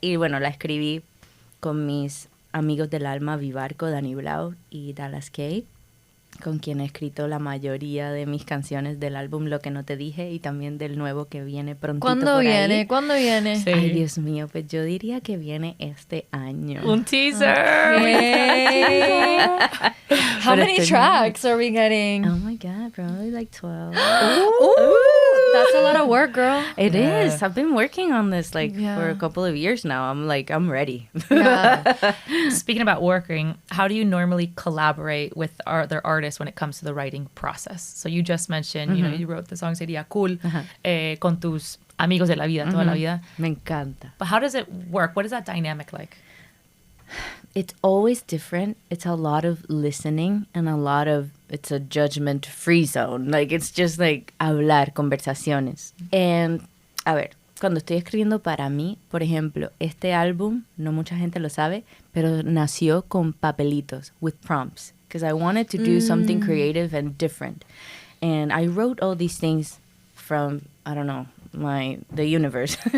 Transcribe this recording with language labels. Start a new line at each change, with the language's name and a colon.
Spanish: Y bueno, la escribí con mis amigos del alma, Vivarco, Dani Blau y Dallas Kay, con quien he escrito la mayoría de mis canciones del álbum Lo que no te dije y también del nuevo que viene prontito ¿Cuándo por viene? ahí. ¿Cuándo viene? Sí. Ay, Dios mío, pues yo diría que viene este año. Un teaser. Yay.
English: How many tracks are we getting? Oh my God, probably like 12. Ooh, that's a lot of work, girl. It is. I've been working on this like Yeah. for a couple of years now. I'm ready. Yeah. Speaking about working, how do you normally collaborate with other artists when it comes to the writing process? So you just mentioned, you know, you wrote the song Sería Cool
Spanish: con tus amigos de la vida,
English: toda la vida.
Spanish: Me encanta.
English: But how does it work? What is that dynamic like? It's always different. It's a lot of listening and it's a judgment-free zone. Like, it's just like
Spanish: hablar, conversaciones. And, a ver, cuando estoy escribiendo para mí, por ejemplo, este álbum, no mucha gente lo sabe, pero nació con papelitos,
English: with prompts. Because I wanted to do something creative and different. And I wrote all these things from, I don't know, the universe.